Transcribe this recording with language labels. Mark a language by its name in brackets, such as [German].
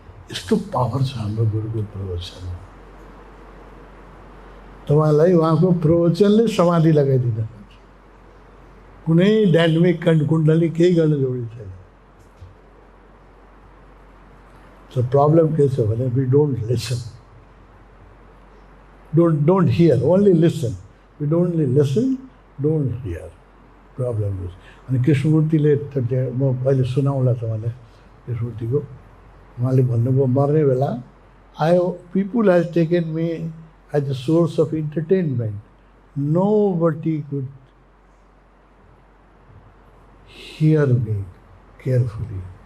[Nepali] यस्तो पावर छ हाम्रो गुरुको प्रवचनमा। तपाईँलाई उहाँको प्रवचनले समाधि लगाइदिन सक्छ। कुनै डाइनामिक कुण्डली केही गर्न जरुरी छैन। [English] So [Nepali] प्रब्लम के छ भने, [English] we don't listen, don't hear, only listen. We don't only listen, don't hear. [Nepali] Problem हो। अनि कृष्णमूर्तिले म अहिले सुनाउँला तपाईँलाई कृष्णमूर्तिको, उहाँले भन्नुभयो मर्ने बेला, [English] people has taken me as a source of entertainment. Nobody could hear me carefully.